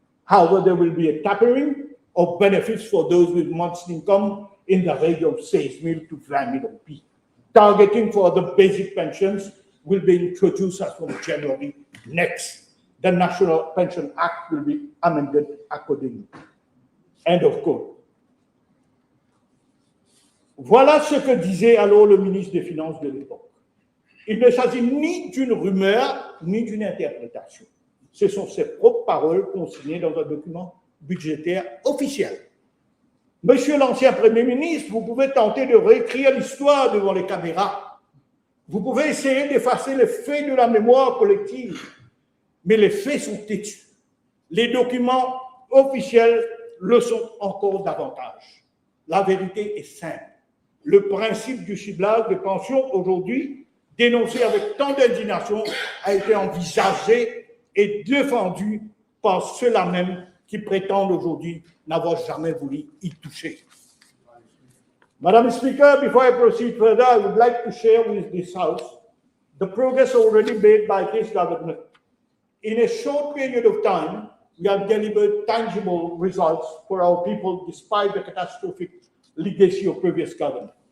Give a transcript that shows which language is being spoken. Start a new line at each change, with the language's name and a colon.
English: However, there will be a tapering of benefits for those with monthly income in the range of 6,000 to 20,000 rupees. Targeting for the basic pensions will be introduced as from January next. The National Pension Act will be amended accordingly. End of quote.
French: Voilà ce que disait alors le ministre des Finances de l'époque. Il ne s'agit ni d'une rumeur, ni d'une interprétation. Ce sont ses propres paroles consignées dans un document budgétaire officiel. Monsieur l'ancien Premier ministre, vous pouvez tenter de réécrire l'histoire devant les caméras. Vous pouvez essayer d'effacer les faits de la mémoire collective, mais les faits sont têtus. Les documents officiels le sont encore davantage. La vérité est simple. Le principe du ciblage des pensions aujourd'hui, dénoncé avec tant d'indignation, a été envisagé et défendu par ceux-là même qui prétendent aujourd'hui n'avoir jamais voulu y toucher.
English: Madam Speaker, before I proceed further, I would like to share with this House the progress already made by this government. In a short period of time, we have delivered tangible results for our people despite the catastrophic legacy of previous government.